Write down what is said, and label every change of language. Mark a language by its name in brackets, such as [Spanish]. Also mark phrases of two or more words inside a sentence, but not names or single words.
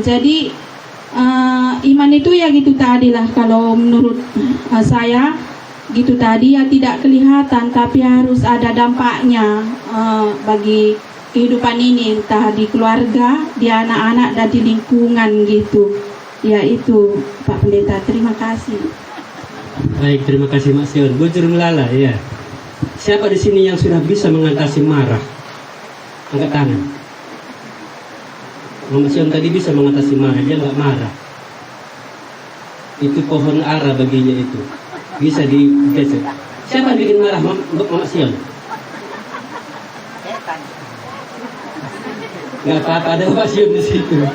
[Indonesian] Jadi iman itu ya gitu tadi lah, kalau menurut saya gitu tadi ya, tidak kelihatan tapi harus ada dampaknya bagi kehidupan ini, entah di keluarga, di anak-anak dan di lingkungan gitu. Ya itu Pak Pendeta, terima kasih. Baik, terima kasih Mak Sion. [Batak Karo] Bujur melala ya. [Indonesian] Siapa di sini yang sudah bisa mengatasi marah? Angkat tangan. Mak Sion tadi bisa mengatasi marah, dia nggak marah. Itu pohon ara baginya itu. Bisa digeser. Siapa yang bikin marah Mak Sion? Nggak apa-apa, ada Mak Sion di situ.